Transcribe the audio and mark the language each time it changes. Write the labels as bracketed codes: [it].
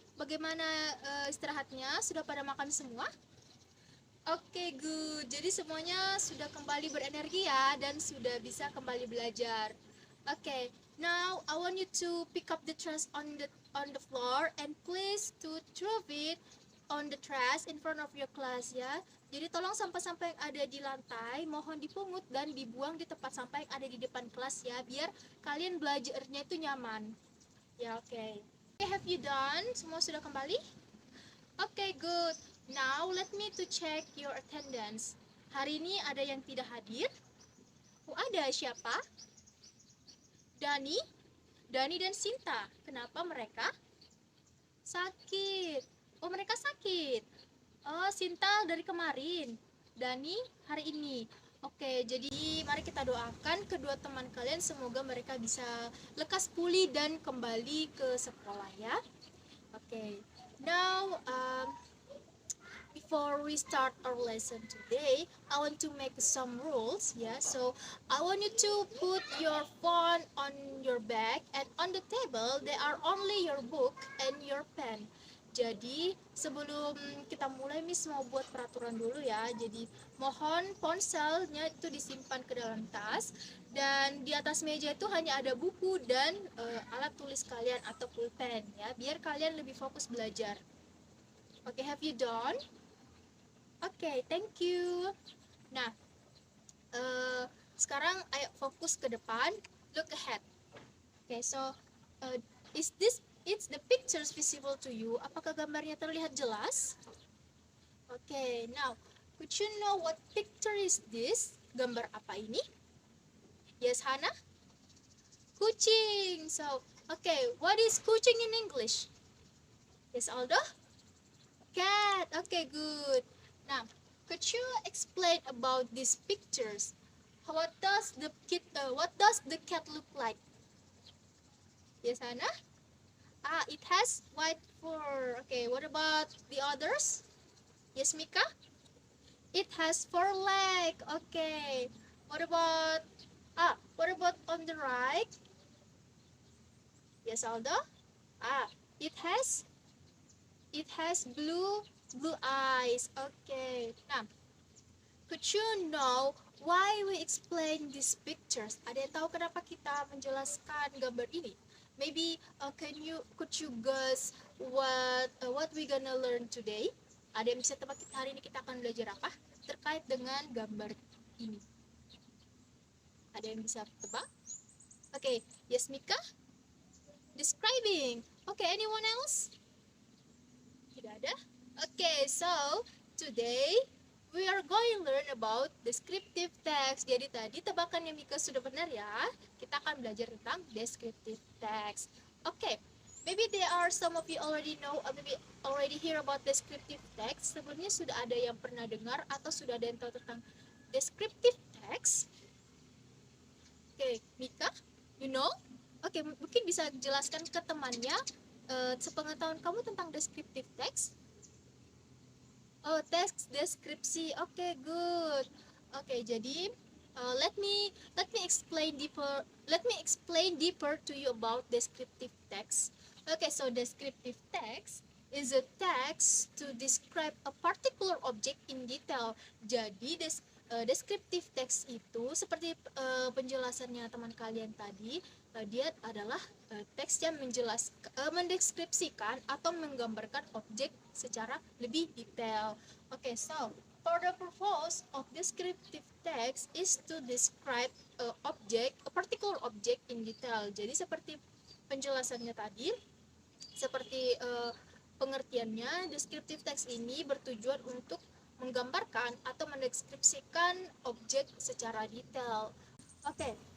[id] Bagaimana istirahatnya? Sudah pada makan semua? Oke, good. Jadi semuanya sudah kembali berenergi ya dan sudah bisa kembali belajar. [en] Oke, now I want you to pick up the trash on the floor and please to throw it on the trash in front of your class ya. [id] Jadi tolong sampah-sampah yang ada di lantai mohon dipungut dan dibuang di tempat sampah yang ada di depan kelas ya, biar kalian belajarnya itu nyaman. Ya, oke. [en] Okay, have you done? [id] Semua sudah kembali? Oke, good. [en] Now let me to check your attendance. [id] Hari ini ada yang tidak hadir? Oh, ada siapa? Dani dan Sinta. Kenapa mereka? Sakit. Oh, mereka sakit. Oh, Sinta dari kemarin. Dani hari ini. Oke, jadi mari kita doakan kedua teman kalian semoga mereka bisa lekas pulih dan kembali ke sekolah ya. Oke. [en] Now before we start our lesson today, I want to make some rules. Yeah, so I want you to put your phone on your bag and on the table there are only your book and your pen. [id] Jadi sebelum kita mulai Miss mau buat peraturan dulu ya. Jadi mohon ponselnya itu disimpan ke dalam tas dan di atas meja itu hanya ada buku dan alat tulis kalian atau pulpen ya, biar kalian lebih fokus belajar. [en] Oke, have you done? Oke, thank you. [id] Nah, sekarang ayo fokus ke depan, [en] look ahead. Okay, so it's the pictures visible to you? [id] Apakah gambarnya terlihat jelas? [en] Okay, now could you know what picture is this? [id] Gambar apa ini? [en] Yes, Hana? [id] Kucing. [en] So, okay, what is kucing in English? Yes, Aldo? Cat. Okay, good. Now, could you explain about these pictures? What does the cat look like? Yes, Hana? It has white fur. Okay, what about the others? Yes, Mika? It has four legs. Okay. What about on the right? Yes, Aldo? It has blue eyes. Okay. Now, could you know why we explain these pictures? [id] Ada yang tahu kenapa kita menjelaskan gambar ini? [en] Maybe could you guess what we gonna learn today? [id] Ada yang bisa tebak hari ini kita akan belajar apa terkait dengan gambar ini? Ada yang bisa tebak? [en] Okay, yes Mika? Describing. Okay, anyone else? [id] Tidak ada? [en] Okay, so today we are going to learn about descriptive text. [id] Jadi tadi tebakannya Mika sudah benar ya. Kita akan belajar tentang descriptive text. [en] Okay, maybe there are some of you already know or maybe already hear about descriptive text. [id] Sebelumnya sudah ada yang pernah dengar atau sudah ada yang tahu tentang descriptive text? [en] Okay, Mika, you know? [id] Okay, mungkin bisa jelaskan ke temannya sepengetahuan kamu tentang descriptive text. Oh, teks deskripsi. [en] Okay, good. Okay, jadi let me explain deeper. Let me explain deeper to you about descriptive text. Okay, so descriptive text is a text to describe a particular object in detail. [id] Jadi descriptive text itu seperti penjelasannya teman kalian tadi, dia adalah teks yang mendeskripsikan atau menggambarkan objek secara lebih detail. [en] Okay, so for the purpose of descriptive text is to describe a particular object in detail. [id] Jadi seperti penjelasannya tadi, seperti pengertiannya, descriptive text ini bertujuan untuk menggambarkan atau mendeskripsikan objek secara detail. Okay.